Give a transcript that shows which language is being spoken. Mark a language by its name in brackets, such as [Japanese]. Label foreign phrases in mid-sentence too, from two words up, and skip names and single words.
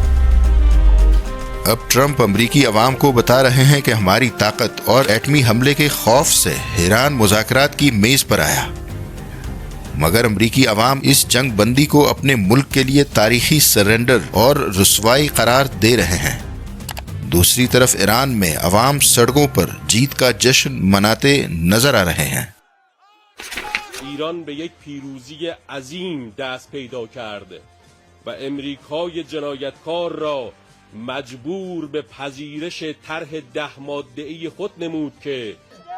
[Urdu] اب ٹرمپ امریکی عوام کو بتا رہے ہیں کہ ہماری طاقت اور ایٹمی حملے کے خوف سے ایران مذاکرات کی میز پر آیا، مگر امریکی عوام اس جنگ بندی کو اپنے ملک کے لیے تاریخی سرینڈر اور رسوائی قرار دے رہے ہیں. دوسری طرف ایران میں عوام سڑکوں پر جیت کا جشن مناتے نظر آ رہے ہیں. [Persian] ایران به یک پیروزی عظیم دست پیدا کرده و امریکای جنایتکار را مجبور به پذیرش طرح 10 ماده‌ای خود نمود که